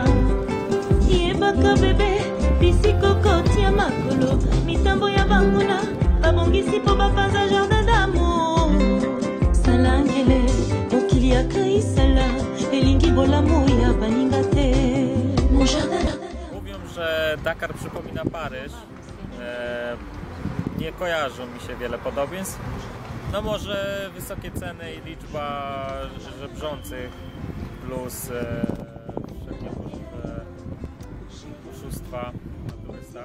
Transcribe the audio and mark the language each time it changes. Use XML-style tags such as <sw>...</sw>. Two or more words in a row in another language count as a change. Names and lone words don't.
<ln>Yebaka bebe, bisiko kotia makolo. Mitambo ya banguna, babongisi po bapanza</ln> <fr>jardin d'amour.</fr> <ln>Salangele, mokili ya kaisala, elingi bolamu ya baninga te.</ln> <fr>Mon jardin.</fr> <pl>Mówią, że Dakar przypomina Paryż. Nie kojarzą mi się wiele podobieństw. No może wysokie ceny i liczba żebrzących plus wszelkie możliwe oszustwa na turystach.</pl>